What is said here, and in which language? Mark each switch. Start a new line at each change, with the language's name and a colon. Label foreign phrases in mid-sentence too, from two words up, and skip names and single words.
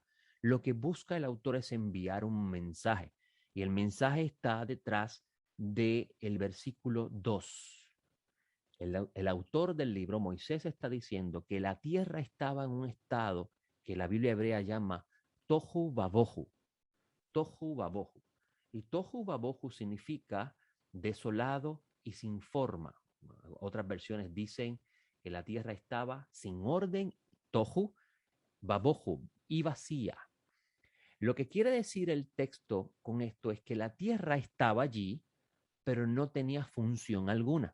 Spanish: Lo que busca el autor es enviar un mensaje y el mensaje está detrás del versículo 2. El autor del libro, Moisés, está diciendo que la tierra estaba en un estado que la Biblia hebrea llama
Hebrew: תהו ובהו. תהו ובהו.
Spanish: Y
Hebrew: תהו ובהו
Spanish: significa desolado y sin forma. Otras versiones dicen que la tierra estaba sin orden,
Hebrew: תהו ובהו,
Spanish: y vacía. Lo que quiere decir el texto con esto es que la tierra estaba allí, pero no tenía función alguna.